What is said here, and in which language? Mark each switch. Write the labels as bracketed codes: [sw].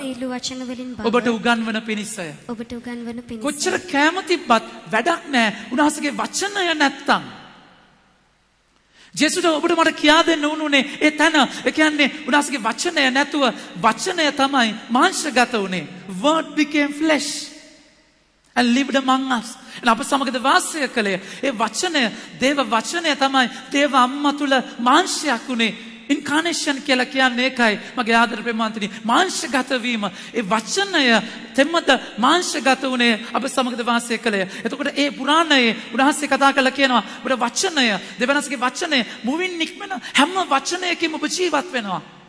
[si] සියලු වචන වලින් බව ඔබට උගන්වන පිණිසය. ඔබට උගන්වන පිණිස කොච්චර කෑම තිබ්බත් වැඩක් නැහැ උන්වහන්සේගේ වචනය නැත්තම්. ජේසුට ඔබට මට කියා දෙන්න උනුනේ ඒ තැන ඒ කියන්නේ උන්වහන්සේගේ වචනය නැතුව වචනය තමයි මාංශගත උනේ. [en] Word became flesh and lived among us. [si] අප සමගද වාසය කළේ. ඒ වචනය දේව වචනය තමයි දේව අම්මා තුල මාංශයක් උනේ. ඉන්කානේෂන් කියලා කියන්නේ ඒකයි මගේ ආදර ප්‍රේමාන්තනි මාංශගත වීම. ඒ වචනය තෙමද මාංශගත උනේ අප සමගද වාසය කළේ. එතකොට ඒ පුරාණයේ උන්වහන්සේ කතා කරලා කියනවා ඔබට වචනය දෙවනස්ගේ වචනය මුවින් නික්මන හැම වචනයකින්ම ඔබ ජීවත් වෙනවා.